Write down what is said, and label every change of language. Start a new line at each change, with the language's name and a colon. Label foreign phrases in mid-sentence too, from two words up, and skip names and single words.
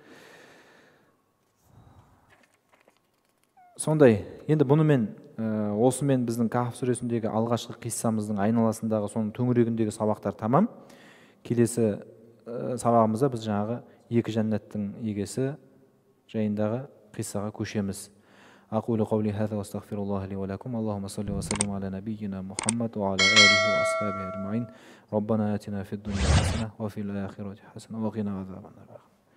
Kazakh: Сондай, енді бұнымен осымен біздің Кахф сүресіндегі алғашқы қиссамыздың айналасындағы соның төңірегіндегі сабақтар тамам. Келесі сабағымызда біз жаңағы екі жәннаттың егесі жайындағы қиссаға көшеміз.
Arabic: أقول قولي هذا واستغفر الله لي ولكم اللهم صل وسلم على نبينا محمد وعلى آله وأصحابه أجمعين ربنا آتنا في الدنيا حسنة وفي الآخرة حسنة وقنا عذاب النار